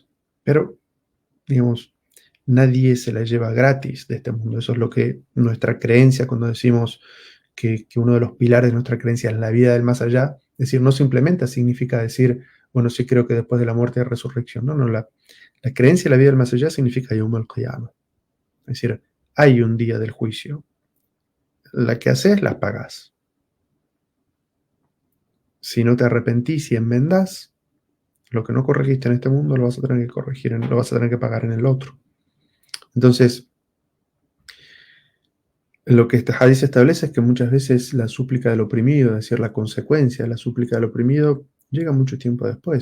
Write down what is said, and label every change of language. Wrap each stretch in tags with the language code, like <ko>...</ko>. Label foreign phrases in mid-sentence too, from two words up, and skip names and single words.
<es>Pero, digamos, nadie se la lleva gratis de este mundo. Eso es lo que nuestra creencia cuando decimos que uno de los pilares de nuestra creencia es la vida del más allá. Es decir, no simplemente significa decir, bueno, sí creo que después de la muerte hay resurrección. No, la creencia en la vida del más allá significa</es> <ar>يوم القيامة.</ar> <es>Es decir, hay un día del juicio. La que haces, la pagás. Si no te arrepentís y enmendás, lo que no corregiste en este mundo lo vas a tener que corregir, lo vas a tener que pagar en el otro. Entonces, lo que este hadith establece es que muchas veces la súplica del oprimido, es decir, la consecuencia de la súplica del oprimido, llega mucho tiempo después.</es>